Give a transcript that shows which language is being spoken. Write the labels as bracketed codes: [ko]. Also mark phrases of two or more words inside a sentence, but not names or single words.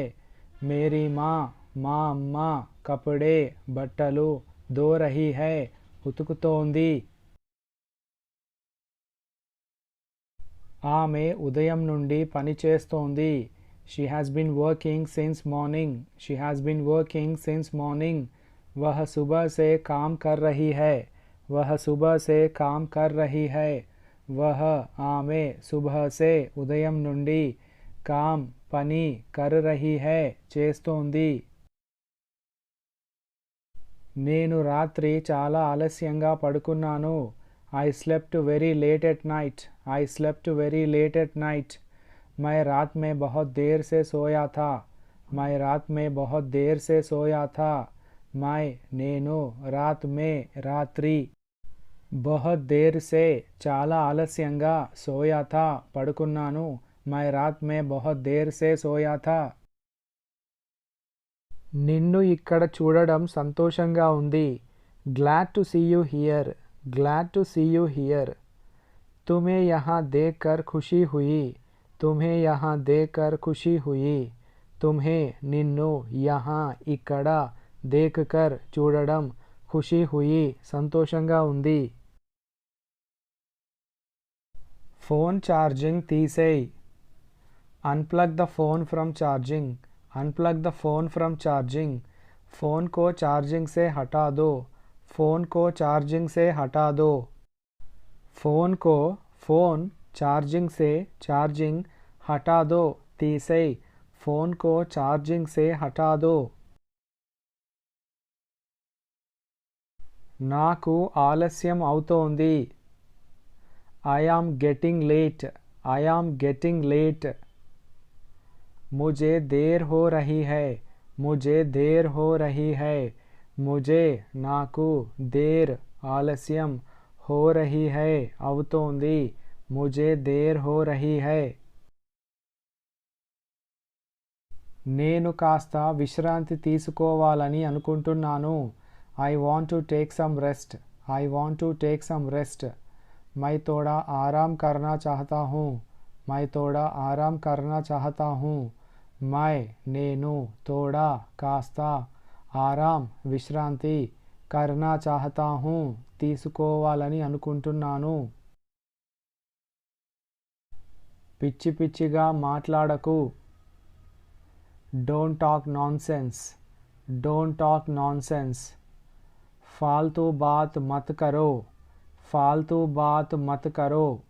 [hi] मेरी माँ [te] మా అమ్మ [hi] కపడే బట్టలు धो रही है ఉతుకుతోంది. [te] ఆమె ఉదయం నుండి పని చేస్తోంది. [en] She has been working since morning. She has been working since morning. [hi] वह सुबह से काम कर रही है. वह सुबह से काम कर रही है. वह ఆమె सुबह से [te] ఉదయం నుండి [hi] కామ్ పని कर रही है చేస్తోంది. [te] నేను రాత్రి చాలా ఆలస్యంగా పడుకున్నాను. [en] I slept very late at night. I slept very late at night. [hi] मैं रात में बहुत देर से सोया था. मैं रात में बहुत देर से सोया था. मैं నేను रात में రాత్రి बहुत देर से [te] చాలా ఆలస్యంగా [hi] सोया था పడుకున్నాను. मैं रात में बहुत देर से सोया था. [te] నిన్ను ఇక్కడ చూడడం సంతోషంగా ఉంది. [en] Glad to see you here. Glad to see you here. [hi] तुम्हें यहाँ देखकर खुशी हुई. तुम्हें यहाँ देखकर खुशी हुई. तुम्हें నిన్ను यहाँ ఇక్కడ देखकर చూడడం खुशी हुई [te] సంతోషంగా ఉంది. [en] phone charging [te] తీసేయ్. [en] Unplug the phone from charging. Unplug the phone from charging. [hi] फ़ोन को चार्जिंग से हटा दो. फ़ोन को चार्जिंग से हटा दो. फ़ोन को फ़ोन चार्जिंग से चार्जिंग हटा दो తీసేయ్. फ़ोन को चार्जिंग से हटा दो. [te] నాకు ఆలస్యం అవుతోంది. [en] I am getting late. I am getting late. [hi] मुझे देर हो रही है. मुझे देर हो रही है. मुझे నాకు देर ఆలస్యం हो रही है అవుతోంది. मुझे देर हो रही है. [te] నేను కాస్త విశ్రాంతి తీసుకోవాలని అనుకుంటున్నాను. [en] I want to take some rest. I want to take some rest. [hi] मैं थोड़ा आराम करना चाहता हूँ. मैं थोड़ा आराम करना चाहता हूँ. मैं నేను थोड़ा కాస్త ఆరాం విశ్రాంతి करना चाहता हूँ [te] తీసుకోవాలని అనుకుంటున్నాను. పిచ్చి పిచ్చిగా మాట్లాడకు. [en] Don't talk nonsense. Don't talk nonsense. [hi] फालतू बात मत करो. फालतू बात मत करो.